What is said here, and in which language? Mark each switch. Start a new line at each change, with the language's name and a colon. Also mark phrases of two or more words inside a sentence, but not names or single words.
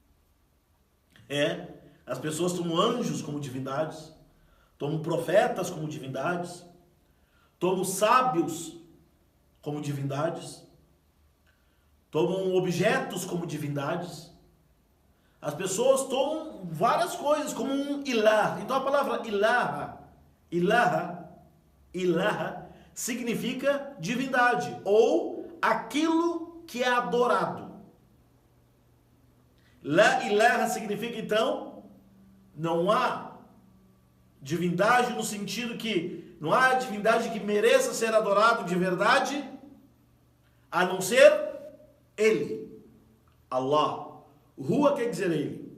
Portuguese: As pessoas tomam anjos como divindades, tomam profetas como divindades, tomam sábios como divindades, tomam objetos como divindades. As pessoas tomam várias coisas como um ilah. Então a palavra ilaha significa divindade ou aquilo que é adorado.
Arabic: La ilaha
Portuguese: significa então não há divindade no sentido que não há divindade que mereça ser adorado de verdade, a não ser Ele, Allah. Huwa quer dizer Ele.